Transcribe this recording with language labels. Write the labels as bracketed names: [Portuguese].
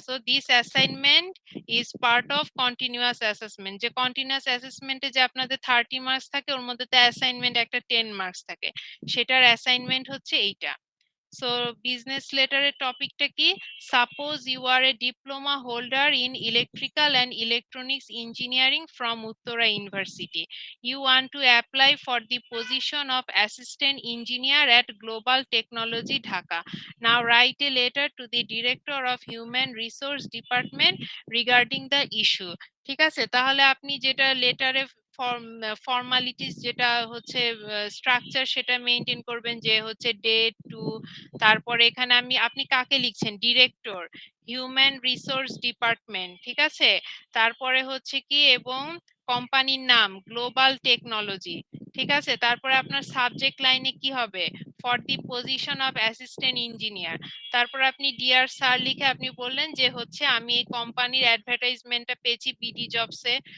[English] so this assignment is part of continuous assessment, [Bangla] যে continuous অ্যাসেসমেন্টে যে আপনাদের 30 মার্কস থাকে ওর মধ্যে তো অ্যাসাইনমেন্ট একটা 10 মার্কস থাকে, সেটার অ্যাসাইনমেন্ট হচ্ছে এইটা। সো বিজনেস লেটারের টপিকটা কি? [English] Suppose you are a diploma holder in electrical and electronics engineering from Uttara university. You want to apply for the position of assistant engineer at Global Technology Dhaka. Now write a letter to the director of human resource department regarding the issue. [Bangla] ঠিক আছে, তাহলে আপনি যেটা লেটারে formalities যেটা হচ্ছে structure সেটা maintain করবেন, যে হচ্ছে ডেট টু, তারপরে এখানে আপনি কাকে লিখছেন, ডিরেক্টর হিউম্যান রিসোর্স ডিপার্টমেন্ট, ঠিক আছে, তারপরে হচ্ছে কি এবং কোম্পানির নাম গ্লোবাল টেকনোলজি, ঠিক আছে, তারপরে আপনার সাবজেক্ট লাইনে কি হবে, [English] for the position of assistant engineer, [Bangla] তারপর আপনি ডিয়ার স্যার লিখে আপনি বললেন যে হচ্ছে আমি এই কোম্পানির অ্যাডভার্টাইজমেন্টটা পেয়েছি বিডি জবসে,